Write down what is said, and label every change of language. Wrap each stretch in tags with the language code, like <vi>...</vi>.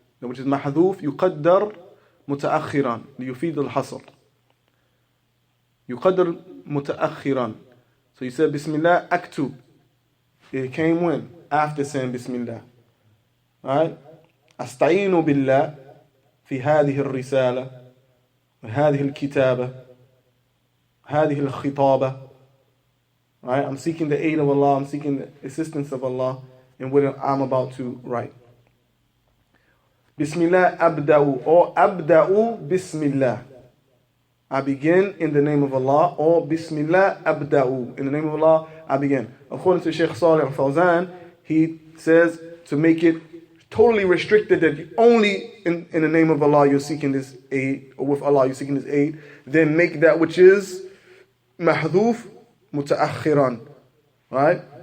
<en>Which is</en> <ar>محذوف يقدر متأخرا ليفيد الحصر. يقدر متأخرا.</ar> <en>So you said Bismillah aktub. It came when? After saying Bismillah. Alright?</en> <ar>أستعين بالله في هذه الرسالة وهذه الكتابة هذه الخطابة.</ar> <en>Right? I'm seeking the aid of Allah, I'm seeking the assistance of Allah in what I'm about to write. Bismillah abda'u, or abda'u bismillah. I begin in the name of Allah, or Bismillah abda'u. In the name of Allah, I begin. According to Shaykh Salih al-Fawzan, he says to make it totally restricted that only in the name of Allah you're seeking this aid, or with Allah you're seeking this aid, then make that which is mahdhuf mutaakhiran, right?</en>